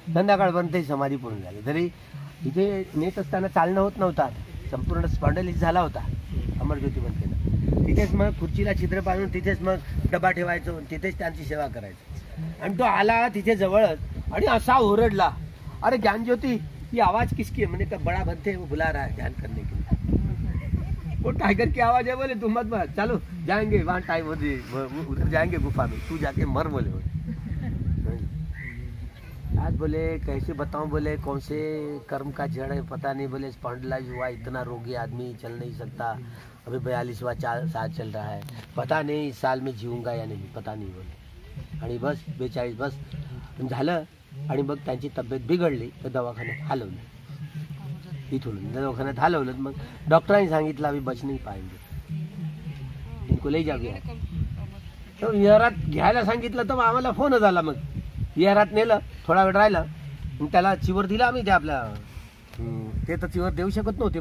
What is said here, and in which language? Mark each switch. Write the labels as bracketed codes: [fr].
[mr] संध्याकाळपर्यंत समाधी पूर्ण झाली. तरी इथे नेत असताना चालणं होत नव्हतं, संपूर्ण स्पॉन्डिलिस झाला होता अमरज्योती म्हणते ना. तिथेच मग खुर्चीला छिद्र पाडून तिथेच मग डबा ठेवायचो, तिथेच त्यांची सेवा करायचो. आणि तो आला तिथे जवळच आणि असा ओरडला, अरे ज्ञानज्योती [hi] ये आवाज किसकी है. मैंने कहा बड़ा भंते वो बुला रहा है ध्यान करने के लिए. वो टाइगर की आवाज है. बोले तुम मत मत चलो जाएंगे वहाँ टाइम उधर जाएंगे गुफा में, तू जाके मर. बोले आज बोले कैसे बताऊं, बोले कौन से कर्म का जड़ है पता नहीं. बोले स्पॉन्डिलाइज हुआ, इतना रोगी आदमी, चल नहीं सकता, अभी 42वां साल चल रहा है, पता नहीं इस साल में जीऊंगा या नहीं, पता नहीं. [mr] बोले आणि बस 42 बस झालं. आणि मग त्यांची तब्येत बिघडली तर दवाखान्यात हलवलं, इथून दवाखान्यात हलवलं. मग डॉक्टरांनी सांगितलं [hi] अभी बच नहीं पाएंगे, इनको ले जा गया. [mr] तर विहारात घ्यायला सांगितलं तर आम्हाला फोन झाला. मग विहारात नेलं, थोडा वेळ राहिला, मग त्याला चिवर दिला आम्ही. ते आपल्या ते तर चिवर देऊ शकत नव्हते.